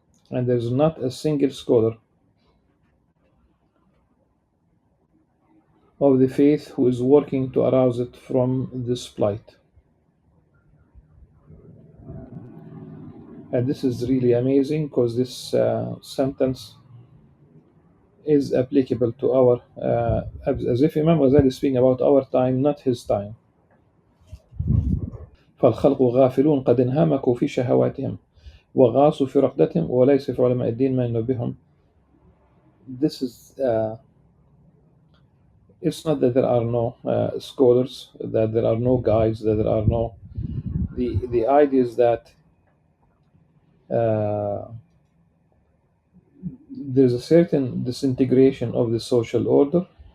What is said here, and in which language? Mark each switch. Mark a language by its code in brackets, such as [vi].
[en] And there is not a single scholar of the faith who is working to arouse it from this plight. And this is really amazing because this sentence is applicable to our, as if Imam Ghazali is speaking about our time, not his time. [ar] فالخلق غافلون قد انهمكوا في شهواتهم وغاصوا في رقدتهم وليس في علماء الدين ما ينبههم. [en] This is it's not that there are no scholars, that there are no guides, that there are no. The idea is that there's a certain disintegration of the social order.